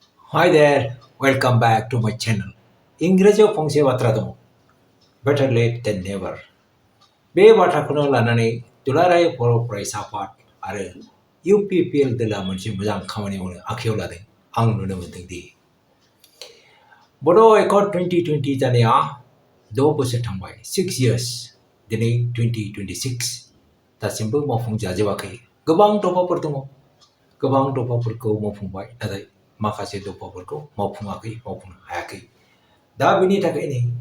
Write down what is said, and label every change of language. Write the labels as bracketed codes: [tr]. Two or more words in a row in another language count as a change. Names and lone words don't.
[en] Hi there, welcome back to my channel. [brx] इंराजियाव फंसे बाथ्रा दङ [en] better late than never. [brx] बे बाथ्राखौनो लानानै दुलाराय बर' फरायसा आफाद आरो UPPL दोला मोनसे मोजां खामानि मावनो आखायाव लादों आं नुनो मोनदों दि Bodo Accord 2020 जानाया 6 बोसोर थांबाय 6 years दिनै 2026 दासिमबो मावफुंजाजोबाखै गोबां दफाफोर दङ गोबां दफाफोरखौ मावफुंबाय नाथाय माखासे दफाफोरखौ मावफुंनो हायाखै दा बेनि थाखायनो